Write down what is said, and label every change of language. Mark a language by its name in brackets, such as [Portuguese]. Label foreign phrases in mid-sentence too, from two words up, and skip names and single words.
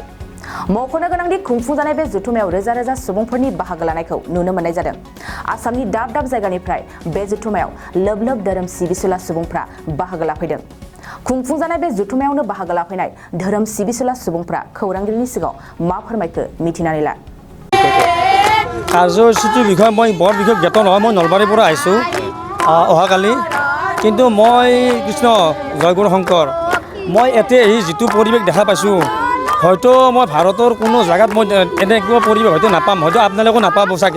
[Bodo] मख'नो गोनांदि खुंफुंजानाय बे जथुमायाव रोजा रोजा सुबुंफोरनि बाहागो लानायखौ नुनो मोननाय जादों। आसामनि दाब दाब जायगानिफ्राय बे जथुमायाव लोब लोब धोरोम सिबिसुला सुबुंफ्रा बाहागो लाफैदों। खुंफुंजानाय बे जथुमायावनो बाहागो लाफैनाय धोरोम सिबिसुला सुबुंफ्रा खौरांगिरिनि सिगाङाव मा फोरमायखो मिथिनानै ला। [Assamese] কাৰ্যসূচীটোৰ বিষয়ে মই বৰ বিশেষ জ্ঞাত নহয়। মই নলবাৰীৰ পৰা আহিছোঁ অহাকালি, কিন্তু মই কৃষ্ণ জয়গুৰু শংকৰ মই এতিয়া এই যিটো পৰিৱেশ দেখা পাইছোঁ, হয়তো মই ভাৰতৰ কোনো জেগাত মই এনেকুৱা পৰিৱেশ হয়তো নাপাম, হয়তো আপোনালোকেও নাপাব চাগে।